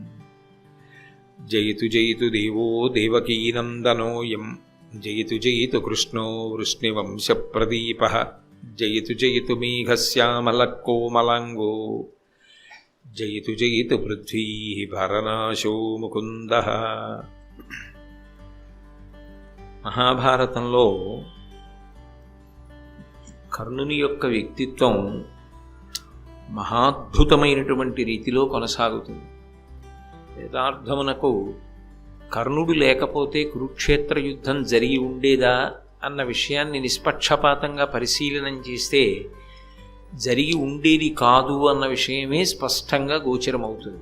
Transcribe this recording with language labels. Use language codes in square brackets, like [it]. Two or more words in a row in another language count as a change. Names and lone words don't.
[sa] जयतु जयतु देवो देवकीनन्दनोऽयं जयतु जयतु कृष्णो वृष्णिवंशप्रदीपः। जयतु जयतु मेघश्यामलकोमलाङ्गो जयतु जयतु पृथ्वीः भरनाशो मुकुन्दः। [te] మహాభారతంలో కర్ణుని యొక్క వ్యక్తిత్వం మహాద్భుతమైనటువంటి రీతిలో కొనసాగుతుంది. యథార్థమునకు కర్ణుడు లేకపోతే కురుక్షేత్ర యుద్ధం జరిగి ఉండేదా అన్న విషయాన్ని నిష్పక్షపాతంగా పరిశీలనం చేస్తే జరిగి ఉండేది కాదు అన్న విషయమే స్పష్టంగా గోచరమవుతుంది.